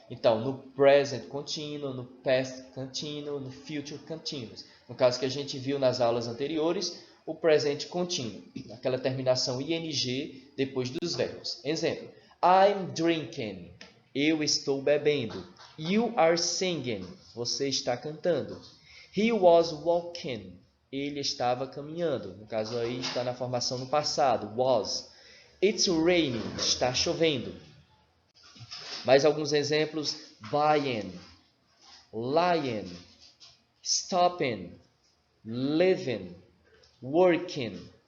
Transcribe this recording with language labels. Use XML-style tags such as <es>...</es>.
<pt>Então, no present continuous, no past continuous, no future continuous. No caso que a gente viu nas aulas anteriores, o present continuous, aquela terminação ing depois dos verbos. Exemplo:</pt> <en>I'm drinking,</en> <pt>eu estou bebendo.</pt> <en>You are singing,</en> <pt>você está cantando.</pt> <en>He was walking,</en> <pt>ele estava caminhando. No caso aí está na formação no passado, was.</pt> <en>It's raining,</en> <pt>está chovendo. Mais alguns exemplos:</pt> <en>buying, lying, stopping, living, working.</en>